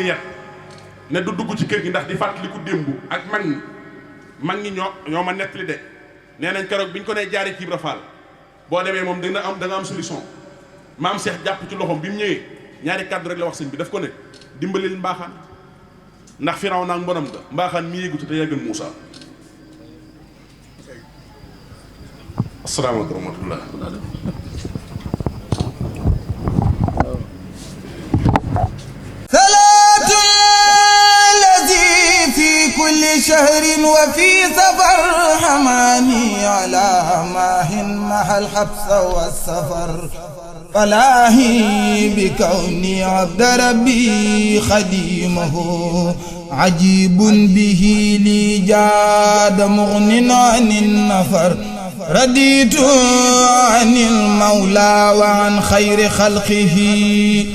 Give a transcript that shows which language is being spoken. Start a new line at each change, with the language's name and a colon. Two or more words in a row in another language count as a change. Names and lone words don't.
Wolof: yat ne du dugg ci kër gi ndax di fàttaliku démb ak mag ñi ñoo ma nettali de nee nañ keroog bi ñu ko nee jaaree ci Ibra Fall boo demee moom da nga am solution maam Cheikh jàpp ci loxoom bi mu ñëwee ñaari kàddu rek la wax sëñ bi daf ko ne dimbalil Mbaaxaan ndax Firaw naag mbonam nga Mbaaxaan mi yéegu ci te yàggal Moussa.
Arabic: السلام عليكم ورحمة الله. كل شهر وفي سفر حماني على ماهن مع الحبس والسفر فلاهي بكوني عبد ربي خديمه عجيب به لي جاد مغن عن النفر رديت عن المولى وعن خير خلقه